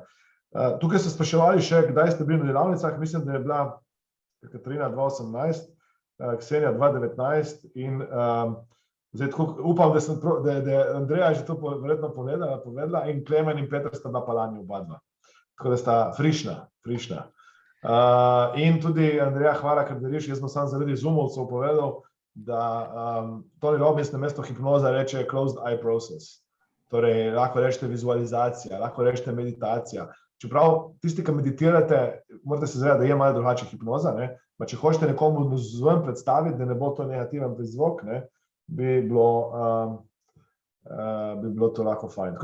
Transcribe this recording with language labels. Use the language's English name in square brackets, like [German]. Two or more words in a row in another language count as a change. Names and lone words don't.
[Slovenian] Tukaj ste spraševali še, kdaj ste bili na delavnicah, mislim, da je bila Katarina 2018, Ksenija 2019 in zdaj tako upam, da je Andreja že to verjetno povedala in Klemen in Peter sta bila pa lani oba dva. Tako da sta frišna. In tudi Andreja, hvala, ker deliš, jaz sem sam zaradi Zoomovcev povedal, da Tony Robbins namesto hipnoza reče [English] closed eye process. [Slovenian] Torej, lahko rečete vizualizacija, lahko rečete meditacija. Čeprav tisti, ki meditirate, morate se zavedati, da je malo drugače hipnoza, ne? Pa če hočete nekomu zven predstaviti, da ne bo to negativen prizvok, ne? Bi bilo to lahko fajn.